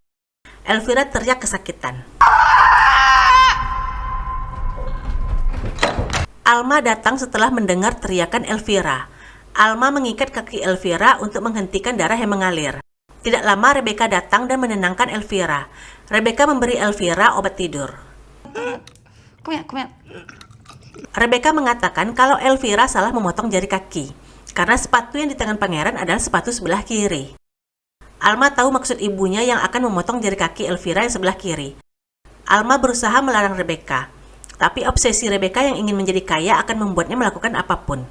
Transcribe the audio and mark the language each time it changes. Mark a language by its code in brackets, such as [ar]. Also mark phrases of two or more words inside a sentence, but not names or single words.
[id] Elvira teriak kesakitan. Alma datang setelah mendengar teriakan Elvira. Alma mengikat kaki Elvira untuk menghentikan darah yang mengalir. Tidak lama Rebecca datang dan menenangkan Elvira. Rebecca memberi Elvira obat tidur. [no] Kom igjen. [id] Rebecca mengatakan kalau Elvira salah memotong jari kaki, karena sepatu yang di tangan pangeran adalah sepatu sebelah kiri. Alma tahu maksud ibunya yang akan memotong jari kaki Elvira yang sebelah kiri. Alma berusaha melarang Rebecca, tapi obsesi Rebecca yang ingin menjadi kaya akan membuatnya melakukan apapun.